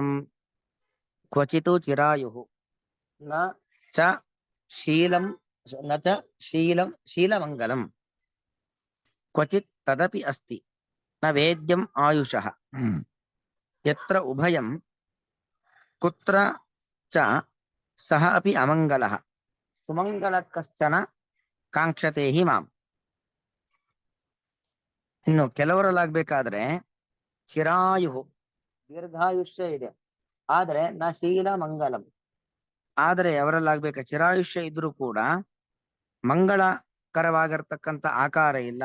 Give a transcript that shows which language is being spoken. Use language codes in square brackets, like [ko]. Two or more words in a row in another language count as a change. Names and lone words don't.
[sa] ಕ್ವಚಿತು ಚಿರಾಯುಃ ನ ಚ ಶೀಲಂ ನ ಚ ಶೀಲಮಂಗಲಂ ಕ್ವಚಿತ್ ತದಪಿ ಅಸ್ತಿ ನ ವೇದ್ಯಂ ಆಯುಷಃ ಯತ್ರ ಉಭಯಂ ಕುತ್ರ ಚ ಸಹ ಅಪಿ ಅಮಂಗಲಃ ಸುಮಂಗಲ ಕಶ್ಚನ ಕಾಂಕ್ಷತೆ ಹಿ ಮಾಂ. [kn] ಇನ್ನು ಕೆಲವರಲ್ಲಾಗಬೇಕಾದ್ರೆ ಚಿರಾಯು ದೀರ್ಘಾಯುಷ್ಯ ಇದೆ, ಆದರೆ [sa] न शीलमङ्गलं, [kn] ಆದರೆ ಅವರಲ್ಲಾಗಬೇಕ ಚಿರಾಯುಷ್ಯ ಇದ್ರೂ ಕೂಡ ಮಂಗಳಕರವಾಗಿರ್ತಕ್ಕಂಥ ಆಕಾರ ಇಲ್ಲ.